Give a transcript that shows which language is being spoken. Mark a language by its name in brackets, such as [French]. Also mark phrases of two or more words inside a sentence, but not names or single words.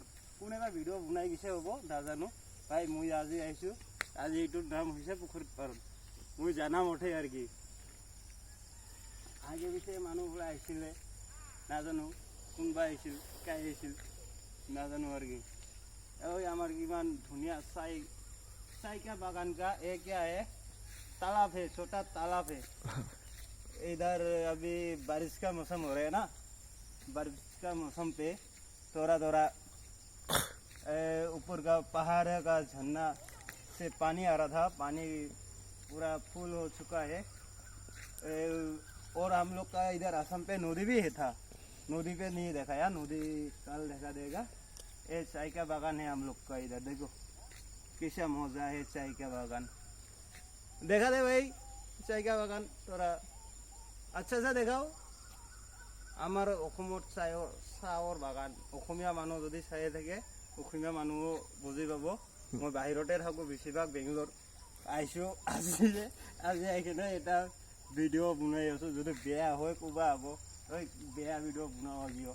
[Assamese] কোনোবা ভিডিঅ' বনাই গৈছে হ'ব নাজানো, ভাই মই আজি আহিছোঁ, আজি এইটোৰ নাম হৈছে পুখুৰীৰ পাৰত, মই জানা মতে আৰু কি। আগে পিছে মানুহবোৰে আহিছিলে, নাজানো কোনোবা আহিছিল, কাই আহিছিল নাজানো আৰু কি। আমাৰ কিমান ধুনীয়া [Hindi] चाय का बागान का ये क्या है, तालाब है, छोटा तालाब है। इधर अभी बारिश का मौसम हो रहा है ना, बारिश का मौसम पे थोड़ा थोड़ा ऊपर का पहाड़ का झरना से पानी आ रहा था, पानी पूरा फुल हो चुका है। और हम लोग का इधर असम पे नदी भी है था, नदी पे नहीं देखा यार, नदी कल देखा देगा। ये चाय का बागान है हम लोग का, इधर देखो कैसा मजा है चाय का बागान। देखा दे भाई चाय का बागान, थोड़ा अच्छा सा देखाओ। [Assamese] আমাৰ অসমত চাহৰ বাগান, অসমীয়া মানুহ যদি চাই থাকে, অসমীয়া মানুহ বুজি পাব। মই বাহিৰতে থাকোঁ বেছিভাগ, বেংগলোৰ আহিছোঁ। আজি আহি কিনে এটা ভিডিঅ' বনাই আছোঁ, যদি বেয়া হয় ক'বা হ'ব, বেয়া ভিডিঅ' বনাব কিয়।